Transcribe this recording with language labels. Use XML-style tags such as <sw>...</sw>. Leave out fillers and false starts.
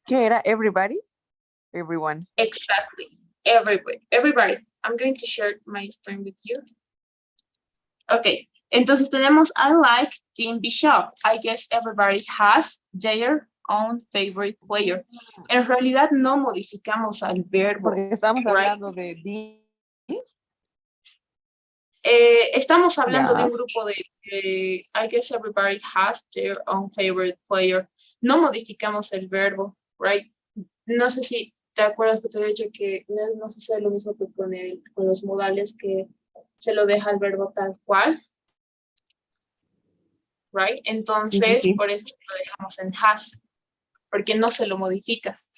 <es>¿qué era?</es> <en>Everybody? Everyone. Exactly. Everybody. I'm going to share my screen with you. Okay.</en> <es>Entonces tenemos</es> <en>I like Team Bishop. I guess everybody has their own favorite player.</en> <es>En realidad no modificamos al verbo. Porque estamos</es> <en>right?</en> <es>hablando de Estamos hablando de Ya. un grupo de</es> <en>I guess everybody has their own favorite player.</en> <es>No modificamos el verbo,</es> <en>right?</en> <es>No sé si te acuerdas que te he dicho que no sucede lo mismo que con los modales, que se lo deja el verbo tal cual,</es> <en>right?</en> <es>Entonces, Sí. por eso lo dejamos en has, porque no se lo modifica.</es>